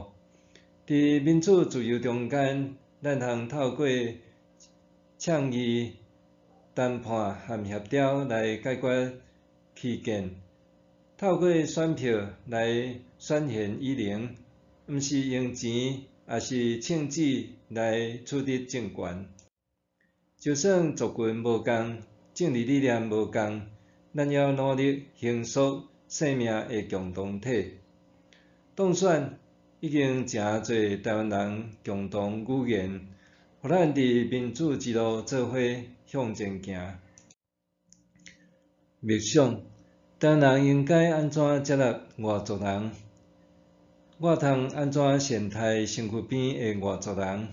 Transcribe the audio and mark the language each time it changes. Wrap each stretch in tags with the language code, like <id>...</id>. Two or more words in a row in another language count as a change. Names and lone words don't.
<nan>伫民主自由中间，咱通透过倡议、谈判和协调来解决歧见，透过选票来选贤与能，毋是用钱，也是称旨来取得政权。就算族群无共，政治理念无共，咱也要努力形塑生命的共同体。当选已经诚侪台湾人共同语言，互咱伫民主之路做伙向前行。默想，当人应该安怎接纳外族人？我通安怎善待身躯边的外族人？</nan>